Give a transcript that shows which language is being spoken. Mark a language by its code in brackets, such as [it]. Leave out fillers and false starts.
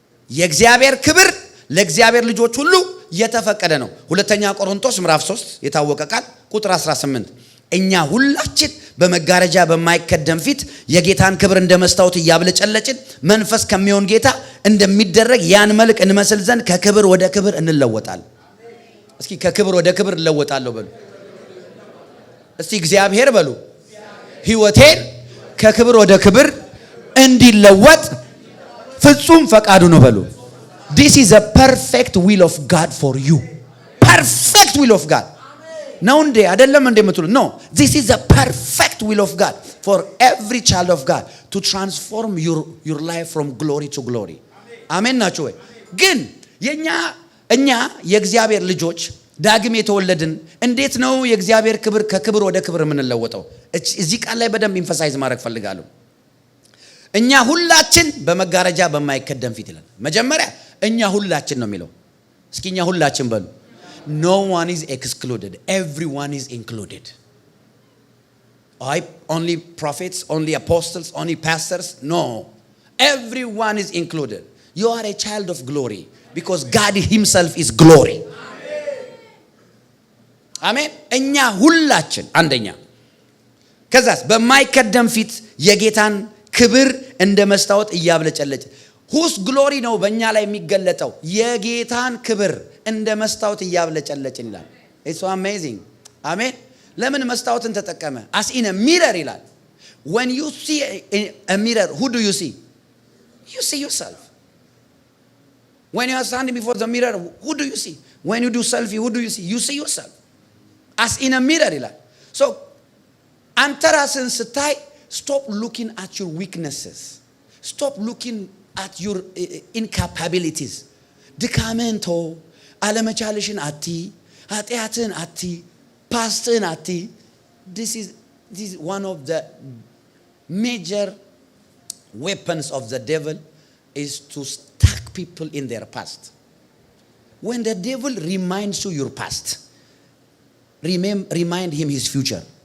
[am] የእግዚአብሔር ክብር ለእግዚአብሔር ልጆች ሁሉ የተፈቀደ ነው። ሁለተኛ ቆሮንቶስ ምዕራፍ 3 የታወቀ ቃል ቁጥር 18 እኛ ሁላችን በመጋረጃ በማይከደን ፊት የጌታን ክብር እንደ መስታወት እያብለጨለጭን መንፈስ ከሚሆን ጌታ እንደሚደረግ ያን መልክ እንመስል ዘንድ ከክብር ወደ ክብር እንለወጣለን። እስኪ ከክብር ወደ ክብር እንለወጣለሁ በሉ። እስቲ እግዚአብሔር በሉ ሕይወቴን ከክብር ወደ ክብር እንዲለወጥ ፍጹም ፈቃዱ ነው በሉ። [en] This is a perfect will of God for you. Perfect will of God. [am] ነው እንዴ አይደለም እንዴ የምትሉ [en] no, this is the perfect will of God for every child of God to transform your life from glory to glory. [am] አሜን ናችሁ ወይ? ግን እኛ የእግዚአብሔር ልጆች ዳግም የተወለድን እንዴት ነው የእግዚአብሔር ክብር ከክብር ወደ ክብር የምንለወጠው? እዚህ ቃል ላይ በደንብ ኢንፈሳይዝ ማድረግ ፈልጋለሁ። እኛ ሁላችን በመጋረጃ በማይከደን ፊት ይላል። መጀመሪያ እኛ ሁላችን ነው የሚለው። እስኪ እኛ ሁላችን በሉ። [en] No one is excluded, everyone is included. Only prophets, only apostles, only pastors? No, everyone is included. You are a child of glory because God himself is glory. [am] አሜን። እኛ ሁላችን አንደኛ ከዛስ በማይከደን ፊት የጌታን ክብር እንደ መስታወት እያብለጨለጭ ሁስ ግሎሪ ነው በእኛ ላይ የሚገለጠው የጌታን ክብር እንደ መስታወት እያብለጨለጭን ይላል። [en] It's so amazing. [am] አሜን። ለምን መስታወትን ተጠቀመ? [en] as in a mirror [am] ይላል. [en] When you see a mirror, who do you see? You see yourself. When you are standing before the mirror, who do you see? When you do selfie, who do you see? You see yourself. as in a mirror [am] ይላል. [en] So [am] አንተ ራስን ስታይ [en] stop looking at your weaknesses. Stop looking at your incapabilities. [am] ድካምን ተው፣ አለመቻልሽን አቲ፣ ኃጢአትን አቲ፣ ፓስትን አቲ. [en] This is one of the major weapons of the devil is to stuck people in their past. When the devil reminds you your past, remind him his future.